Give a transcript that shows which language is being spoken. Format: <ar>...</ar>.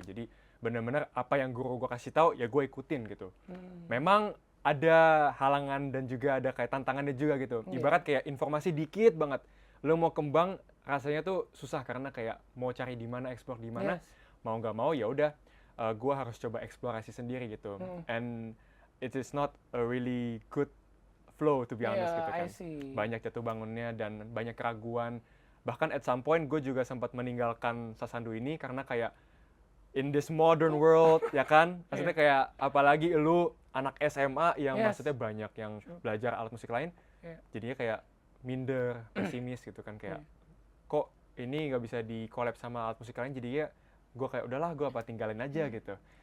<id>Jadi benar-benar apa yang guru gue kasih tahu ya gue ikutin gitu. Memang ada halangan dan juga ada kayak tantangannya juga gitu. Iya. Ibarat kayak informasi dikit banget. Lo mau kembang rasanya tuh susah karena kayak mau cari di mana, explore di mana.</id> <en>Yes.</en> <id>Mau nggak mau ya udah gue harus coba eksplorasi sendiri gitu.</id> <en>And it is not a really good flow to be honest Yeah,</en> <id>gitu kan.</id> <en>I see.</en> <id>Banyak jatuh bangunnya dan banyak keraguan. Bahkan</id> <en>at some point</en> <id>gue juga sempat meninggalkan Sasandu ini karena kayak</id> <en>in this modern world</en> <id>ya kan. Maksudnya kayak apalagi lu anak SMA yang</id> <en>Yes.</en> <id>maksudnya banyak yang belajar alat musik lain. Iya. Jadinya kayak minder, pesimis gitu kan, kayak kok ini nggak bisa di collab sama alat musik lain, jadinya gue kayak udahlah gue apa tinggalin aja gitu.</id>